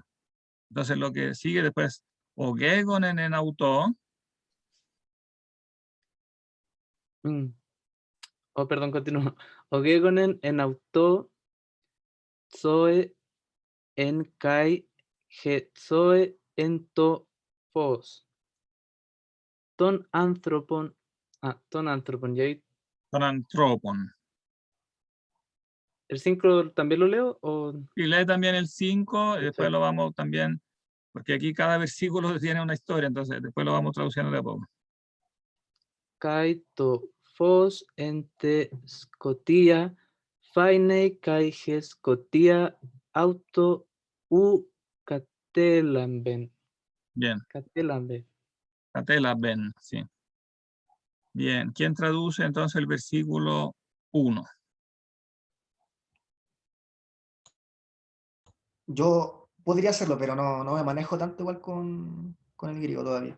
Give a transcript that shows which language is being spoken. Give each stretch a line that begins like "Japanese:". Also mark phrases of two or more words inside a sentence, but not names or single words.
Spanish: Entonces lo que sigue después,
Greek: ὃ γέγονεν ἐν αὐτῷ,
Spanish: Oh, perdón, continúo.
Greek: ὃ γέγονεν ἐν αὐτῷ ζωὴ ἦν καὶ ζωὴ ἦν τὸ φῶς. τῶν ἀνθρώπων. Τῶν ἀνθρώπων.
Spanish: Y ahí,
Greek: Τῶν ἀνθρώπων.
Spanish: ¿el 5 también lo leo? Y lee también el 5, y después Perfecto. lo vamos también, porque aquí cada versículo tiene una historia, entonces después lo vamos traduciendo de a poco.
Greek: Καὶ τὸ φῶς ἐν τῇ σκοτίᾳ, φαίνει καὶ ἡ σκοτία αὐτὸ οὐ κατέλαβεν.
Spanish: Bien, Catelamben. Catelaben, sí. Bien, ¿quién traduce entonces el versículo 1? Yo podría hacerlo, pero no me manejo tanto igual con el griego todavía.